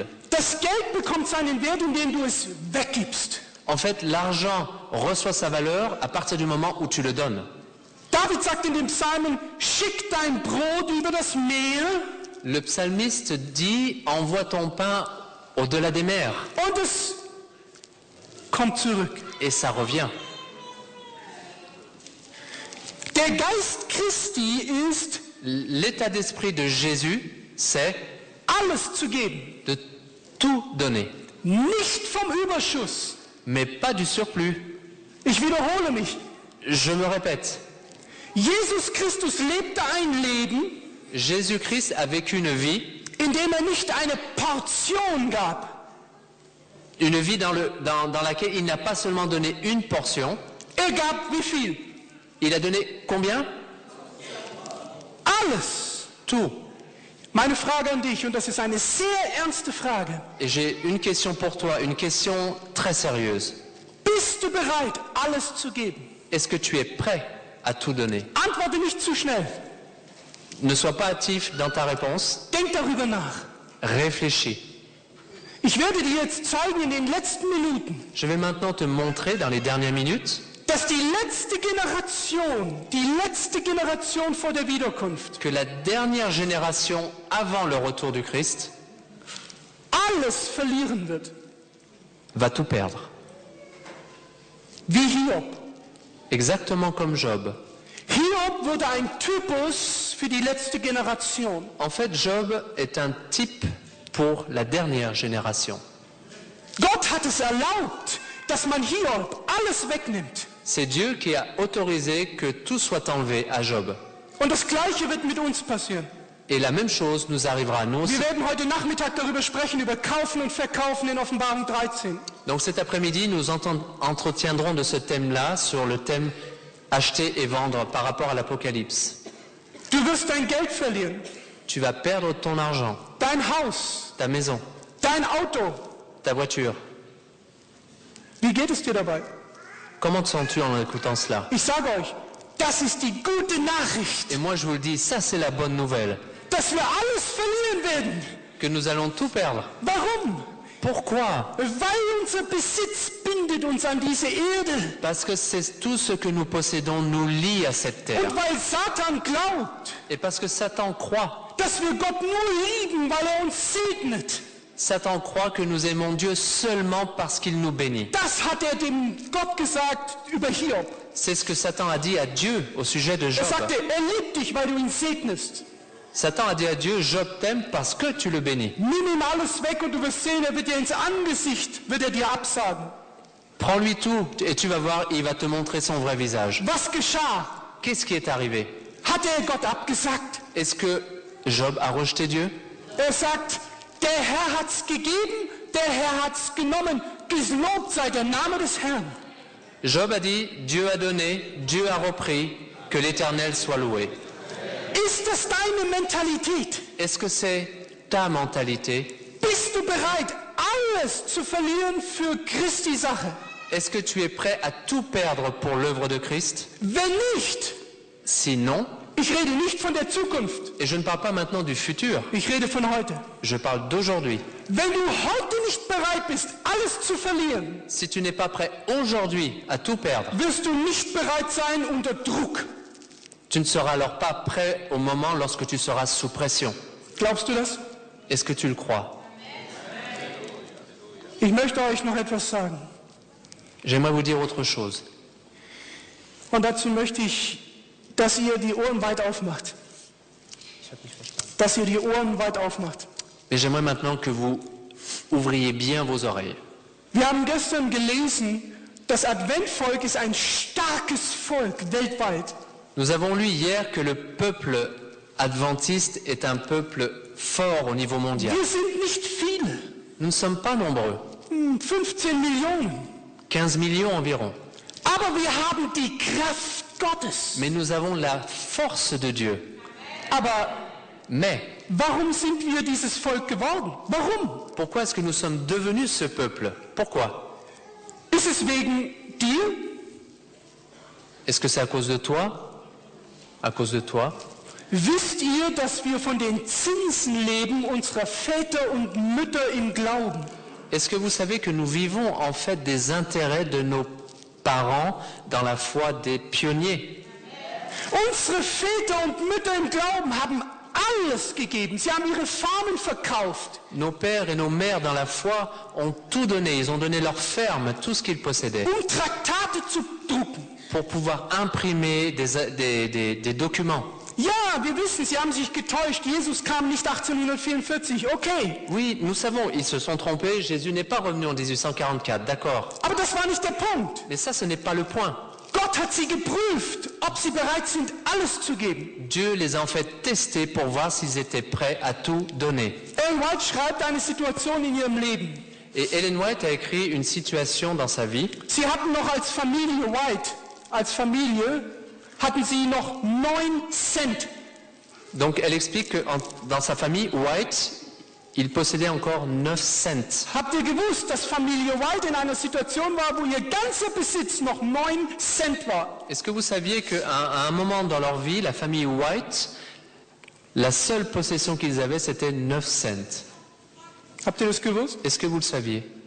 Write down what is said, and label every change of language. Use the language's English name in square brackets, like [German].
[German] Das Geld bekommt seinen Wert, indem du es weggibst. [French] En fait, l'argent reçoit sa valeur à partir du moment où tu le donnes. [German] David sagt in dem Psalmen, schick dein Brot über das Meer [French] Le psalmiste dit, envoie ton pain au-delà des mers, [German] und es kommt zurück. [French] et ça revient. [German] Der Geist Christi ist, [French] L'état d'esprit de Jésus, c'est [German] alles zu geben, [French] de tout donner, [German] nicht vom Überschuss. [French] mais pas du surplus. [German] Ich wiederhole mich. [French] Je me répète, [German] Jesus Christus lebte ein Leben, [French] Jésus-Christ a vécu une vie [German] nicht eine Portion gab. [French] dans laquelle il n'a pas seulement donné une portion, [German] Gab wie viel? [French] il a donné combien? [German] Alles. [French] Tout. [German] Meine Frage an dich, und das ist eine sehr ernste Frage. [French] Et j'ai une question pour toi, une question très sérieuse. [German] Bist du bereit, alles zu geben? [French] Est-ce que tu es prêt à tout donner? [German] Antworte nicht zu schnell. [French] Ne sois pas hâtif dans ta réponse, [German] Denk darüber nach. [French] réfléchis. [German] Ich werde dir jetzt zeigen in den letzten Minuten, [French] Je vais maintenant te montrer dans les dernières minutes [German] dass die letzte Generation vor der Wiederkunft, [French] que la dernière génération avant le retour du Christ [German] alles verlieren wird. [French] va tout perdre. [German] Wie Hiob. [French] Exactement comme Job. [German] Hiob wurde ein Typus für die letzte Generation. [French] En fait, Job est un type pour la dernière génération. [German] Gott hat es erlaubt, dass man Hiob alles wegnimmt. [French] C'est Dieu qui a autorisé que tout soit enlevé à Job. [German] Und das Gleiche wird mit uns passieren. [French] Et la même chose nous arrivera à nous aussi. [German] Wir werden heute Nachmittag darüber sprechen, über Kaufen und Verkaufen in Offenbarung 13. [French] Donc cet après-midi, nous entretiendrons de ce thème-là sur le thème acheter et vendre par rapport à l'Apocalypse. [German] Du wirst dein Geld verlieren, [French] Tu vas perdre ton argent, [German] dein Haus, [French] ta maison, [German] dein Auto. [French] ta voiture. [German] Wie geht es dir dabei? [French] Comment te sens-tu en écoutant cela? [German] Ich sage euch, das ist die gute Nachricht, [French] Et moi je vous le dis, ça c'est la bonne nouvelle, [German] dass wir alles verlieren werden. [French] que nous allons tout perdre. [German] Warum? [French] Pourquoi? [German] Weil unser Besitz bindet uns an diese Erde. [French] Parce que c'est tout ce que nous possédons nous lie à cette terre. [German] Und weil Satan glaubt, [French] Et parce que Satan croit. [German] dass wir Gott nur lieben, weil er uns segnet. [French] Satan croit que nous aimons Dieu seulement parce qu'il nous bénit. [German] Das hat er dem Gott gesagt über Hiob. [French] C'est ce que Satan a dit à Dieu au sujet de [German] Er [French] Job. [German] sagte, er liebt dich, weil du ihn segnest. [French] Satan a dit à Dieu, Job t'aime parce que tu le bénis. [German] Nimm ihm alles weg und du wirst sehen, er wird dir ins Angesicht, wird er dir absagen. [French] Prends-lui tout et tu vas voir, il va te montrer son vrai visage. [German] Was geschah? [French] Qu'est-ce qui est arrivé? [German] Hat er Gott abgesagt? [French] Est-ce que Job a rejeté Dieu? [German] Er sagt, der Herr hat's gegeben, der Herr hat's genommen. Gelobt sei der Name des Herrn. [French] Job a dit, Dieu a donné, Dieu a repris, que l'Éternel soit loué. [German] Ist das deine Mentalität? [French] Est-ce que c'est ta mentalité? [German] Bist du bereit, alles zu verlieren für Christi Sache? [French] Est-ce que tu es prêt à tout perdre pour l'œuvre de Christ? [German] Wenn nicht, [French] Sinon, [German] Ich rede nicht von der Zukunft. [French] et je ne parle pas maintenant du futur, [German] Ich rede von heute. [French] je parle d'aujourd'hui. [German] Wenn du heute nicht bereit bist, alles zu verlieren, [French] Si tu n'es pas prêt aujourd'hui à tout perdre, [German] wirst du nicht bereit sein unter Druck. [French] tu ne seras alors pas prêt au moment lorsque tu seras sous pression. [German] Glaubst du das? [French] Est-ce que tu le crois? [German] Ich möchte euch noch etwas sagen. [French] J'aimerais vous dire autre chose. [German] Und dazu möchte ich, dass ihr die Ohren weit aufmacht. Dass ihr die Ohren weit aufmacht. [French] Mais j'aimerais maintenant que vous ouvriez bien vos oreilles. [German] Wir haben gestern gelesen, das Adventvolk ist ein starkes Volk weltweit. [French] Nous avons lu hier que le peuple adventiste est un peuple fort au niveau mondial. [German] Wir sind nicht viele. [French] Nous ne sommes pas nombreux, [German] 15 Millionen. [French] 15 millions environ. [German] Aber wir haben die Kraft Gottes. [French] Mais nous avons la force de Dieu. [German] Aber [French] Mais [German] warum sind wir dieses Volk geworden? Warum? [French] pourquoi est-ce que nous sommes devenus ce peuple? Pourquoi? [German] Ist es wegen dir? [French] Est-ce que c'est à cause de toi? À cause de toi? [German] Wisst ihr, dass wir von den Zinsen leben unserer Väter und Mütter im Glauben? [French] Est-ce que vous savez que nous vivons en fait des intérêts de nos parents dans la foi des pionniers? [German] Unsere Väter und Mütter im Glauben haben alles gegeben. Sie haben ihre Farmen verkauft, [French] Nos pères et nos mères dans la foi ont tout donné. Ils ont donné leur ferme, tout ce qu'ils possédaient, [German] Traktate zu drucken. [French] pour pouvoir imprimer des documents. [German] Ja, wir wissen, sie haben sich getäuscht. Jesus kam nicht 1844. Okay. [French] Oui, nous savons, ils se sont trompés. Jésus n'est pas revenu en 1844, d'accord. [German] Aber das war nicht der Punkt. [French] Mais ça, ce n'est pas le point. [German] Gott hat sie geprüft, ob sie bereit sind, alles zu geben. [French] Dieu les a en fait testés pour voir s'ils étaient prêts à tout donner. [German] Ellen White schreibt eine Situation in ihrem Leben. [French] Et Ellen White a écrit une situation dans sa vie. [German] Sie hatten noch als Familie White, als Familie, hatten sie noch 9 Cent. [French] Donc elle explique que dans sa famille, White, il possédait encore 9 cents. [German] Habt ihr gewusst, dass Familie White in einer Situation war, wo ihr ganzer Besitz noch 9 Cent war? [French] Est-ce que vous saviez qu'à un moment dans leur vie, la famille White, la seule possession qu'ils avaient, c'était 9 cents? [German] Habt ihr das gewusst? [French] Est-ce que vous le saviez?